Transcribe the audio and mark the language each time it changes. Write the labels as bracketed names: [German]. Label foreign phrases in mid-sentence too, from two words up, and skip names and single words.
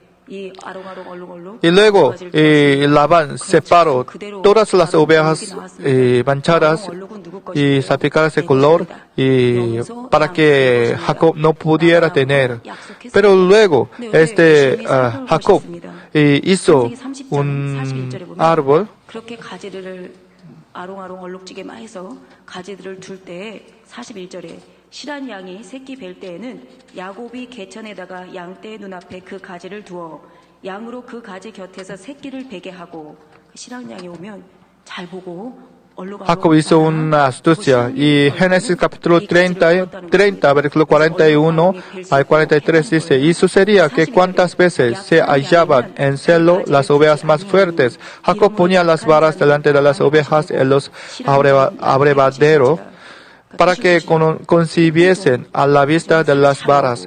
[Spanish] Y luego Labán separó todas las ovejas manchadas y salpicadas de color y para que Jacob no pudiera tener. Pero luego Jacob hizo un árbol [Korean] 그렇게 가지를 아롱아롱 얼룩지게 해서 가지들을 둘 때에 41절에 실한 양이 새끼 뵐 때에는 야곱이 개천에다가 양떼의 눈앞에 그 가지를 두어 양으로 그 가지 곁에서 새끼를 베게 하고 실한 양이 오면 잘 보고 [Spanish] Jacob hizo una astucia y Génesis capítulo 30, versículo 41 al 43 dice, y sucedía que cuantas veces se hallaban en celo las ovejas más fuertes, Jacob ponía las varas delante de las ovejas en los abrevaderos para que concibiesen a la vista de las varas.